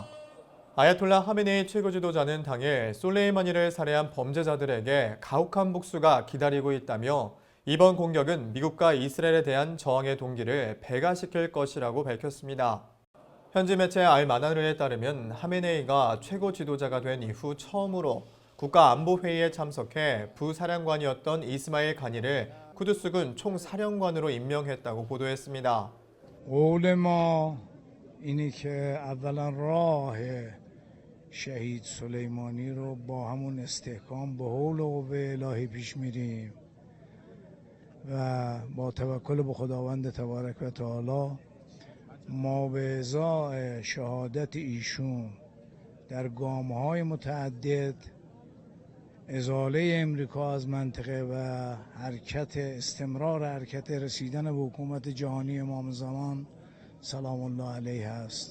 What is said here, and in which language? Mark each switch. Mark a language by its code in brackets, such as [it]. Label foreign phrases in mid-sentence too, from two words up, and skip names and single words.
[ko] 아야톨라 하메네이 최고 지도자는 당일 솔레이마니를 살해한 범죄자들에게 가혹한 복수가 기다리고 있다며 이번 공격은 미국과 이스라엘에 대한 저항의 동기를 배가시킬 것이라고 밝혔습니다. 현지 매체 알마나르에 따르면 하메네이가 최고 지도자가 된 이후 처음으로 국가안보회의에 참석해 부사령관이었던 이스마일 가니를 쿠두스군 총사령관으로 임명했다고 보도했습니다. [fa] قول ما اینی که اولا راه شهید سلیمانی رو با همون استحکام به حول و قوه الهی پیش میریم و با توکل به خداوند تبارک و تعالی ما به ازای شهادت ایشون در گام‌های متعدد ازاله امریکا از منطقه و استمرار حرکت رسیدن به حکومت جهانی امام زمان سلام الله علیه است.